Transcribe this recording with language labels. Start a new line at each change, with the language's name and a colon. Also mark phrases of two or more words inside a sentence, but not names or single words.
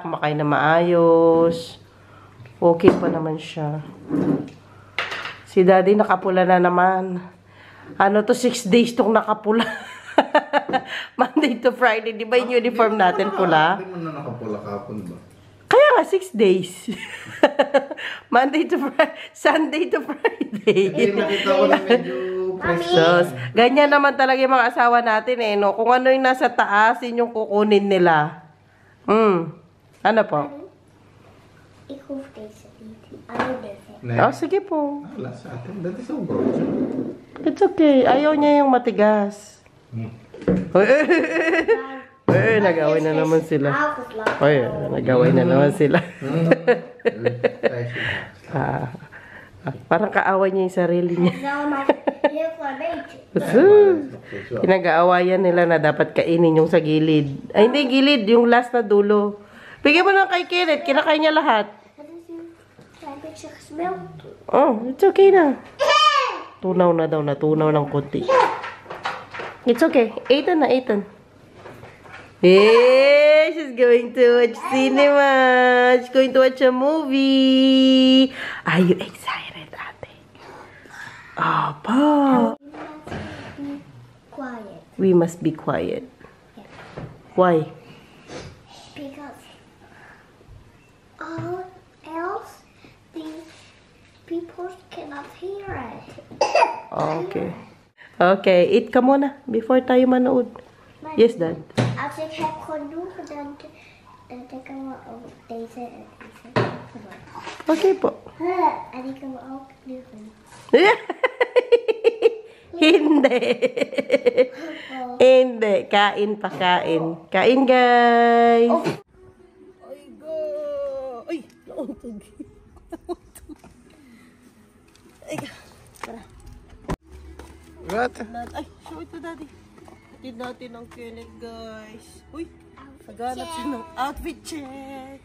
Filipino: Kumakain na maayos. Okay pa naman siya. Si Daddy nakapula na naman. Ano to, 6 days tong nakapula.
English: Monday to Friday.
Filipino: Di ba yung uniform natin pula? Hindi mo na nakapula kapon ba? Kaya nga, 6 days.
English: Monday to Friday. Sunday to Friday.
Filipino: Ay, nakita ko na medyo Sus. Ganyan naman talaga yung mga asawa natin eh. No? Kung ano yung nasa taas, yun yung kukunin nila. Ano po?
Dutch: Ik hoef deze niet. Alleen deze.
Filipino: Oh, sige po. Wala sa atin. Dati sa broche.
English: It's okay.
Filipino: Ayaw niya yung matigas. Nag-away na naman sila. Ay, nag-away na naman sila. Parang kaaway niya yung sarili niya.
Dutch: Nou, maar heel klein beetje.
Filipino: Pinag-aawayan nila na dapat kainin yung sa gilid. Ay, hindi gilid. Yung last na dulo. Bigyan mo lang kay Kenneth. Kinakain niya lahat.
Dutch: Het is nu een klein beetje gesmeld.
English: Oh, it's okay
Filipino: na. Tunaw na daw. Natunaw ng konti.
English: It's okay. Ethan na, Ethan. Hey, she's going to watch cinema. She's going to watch a movie. Are you excited, ate? Apa? Quiet. We must be quiet. Why? Because all else the people cannot hear it. Okay. Okay, eat
Filipino: ka muna before tayo manood.
English: Yes, Dad.
Dutch: Als ik heb genoeg, dan kunnen we ook deze en deze gebruiken.
Filipino: Okay po.
Dutch: En die kunnen we ook nu doen.
Filipino: Hindi. Hindi. Kain pa, kain. Kain, guys. Ay, go. Ay, nauntog. Ay, tara.
English: What? Ay, show it to Daddy.
Filipino: Hatid natin ang Kenneth, guys. Uy, naghanap siya ng
English: outfit check.